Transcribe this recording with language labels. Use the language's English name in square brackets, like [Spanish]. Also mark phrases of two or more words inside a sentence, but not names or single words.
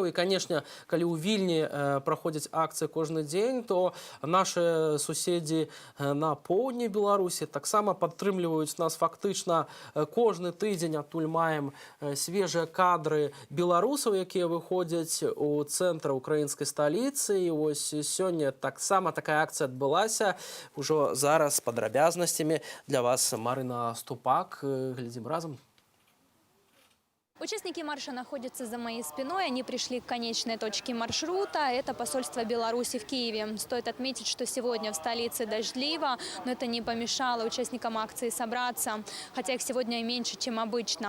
[Belarusian] І, канешне, калі ў Вільні праходзяць акцыі кожны дзень, то нашы суседзі на поўдні Беларусі таксама падтрымліваюць нас фактычна кожны тыдзень. Адтуль маем свежыя кадры беларусаў, якія выходзяць у цэнтр украінскай сталіцы. І вось сёння таксама такая акцыя адбылася. Ужо зараз з падрабязнасцямі для вас Марына Ступак. Глядзім разам. [Russian] Участники марша находятся за моей спиной. Они пришли к конечной точке маршрута. Это посольство Беларуси в Киеве. Стоит отметить, что сегодня в столице дождливо, но это не помешало участникам акции собраться, хотя их сегодня и меньше, чем обычно.